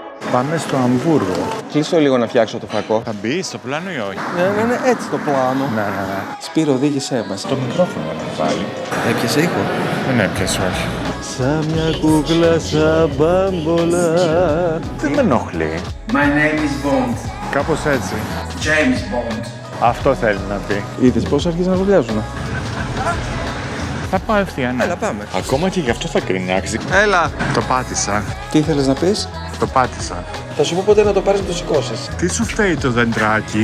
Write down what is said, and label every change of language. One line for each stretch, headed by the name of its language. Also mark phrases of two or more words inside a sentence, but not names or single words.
Greek: Πάμε στο Αμβούργο. Κλείσω λίγο να φτιάξω το φακό. Θα μπει στο πλάνο ή όχι? Ναι, έτσι το πλάνο. Ναι. Σπύρο, οδήγησέ μας. Το μικρόφωνο να βάλει. Έπιασε ήχο. Δεν έπιασε, όχι. Σαν μια κούκλα σαν μπάμπολα. Δεν με ενοχλεί.
English: My name is Bond.
Greek: Κάπως έτσι. James Bond. Αυτό θέλει να πει. Είδες πώς αρχίζει να βουλιάζουν. Θα πάω ευθεία, ναι. Έλα, πάμε. Ακόμα και γι' αυτό θα κρινιάξει. Έλα. Το πάτησα. Τι ήθελες να πεις? Το πάτησα. Θα σου πω ποτέ να το πάρεις να το σηκώσεις. Τι σου φταίει το δεντράκι?